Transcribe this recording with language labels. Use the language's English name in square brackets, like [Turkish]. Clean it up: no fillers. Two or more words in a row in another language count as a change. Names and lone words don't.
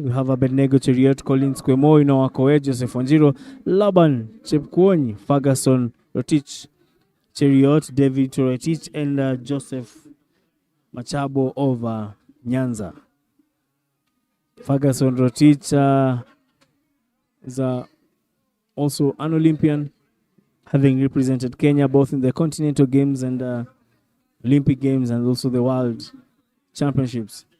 [English] We have Abednego Cheriot, Collins Kwemo, Inoakoe, Joseph Wanjiro, Laban Chepkwony, Ferguson Rotich, Cheriot, David Rotich, and Joseph Machabo of Nyanza. Ferguson Rotich is also an Olympian, having represented Kenya both in the Continental Games and Olympic Games and also the World Championships.